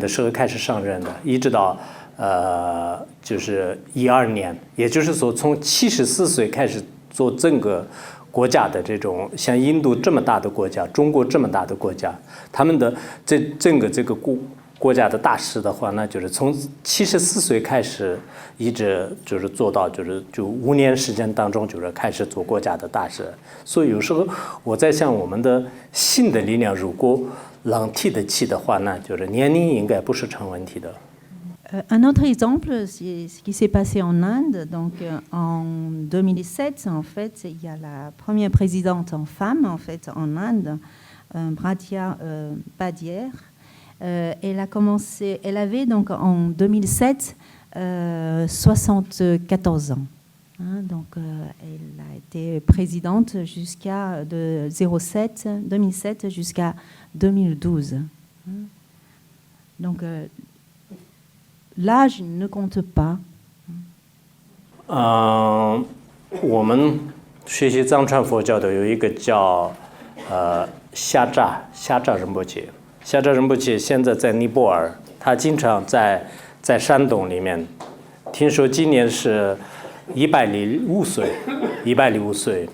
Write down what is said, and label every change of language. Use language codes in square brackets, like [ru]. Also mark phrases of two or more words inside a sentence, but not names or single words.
[zh] 时候开始上任的，一直到就是12年，也就是说从74岁开始做整个国家的这种像印度这么大的国家，中国这么大的国家，他们的整个这个国家的大事的话，那就是从74岁开始，一直就是做到就5年时间当中，就是开始做国家的大事。所以有时候我在想，我们的性的力量如果能提得起的话，那就是年龄应该不是成问题的。 [fr] Un autre exemple, c'est ce qui s'est passé en Inde. Donc, en 2007, en fait, il y a la première présidente en femme, en fait, en Inde, Bhatia Badier. Elle avait donc en 2007 74 ans. Donc, elle a été présidente jusqu'à 2007 jusqu'à 2012. Donc, l'âge ne compte pas. [zh] 我们学习藏传佛教的有一个叫夏扎仁波切。夏扎仁波切现在在尼泊尔，他经常在山洞里面。听说今年是105岁，105岁。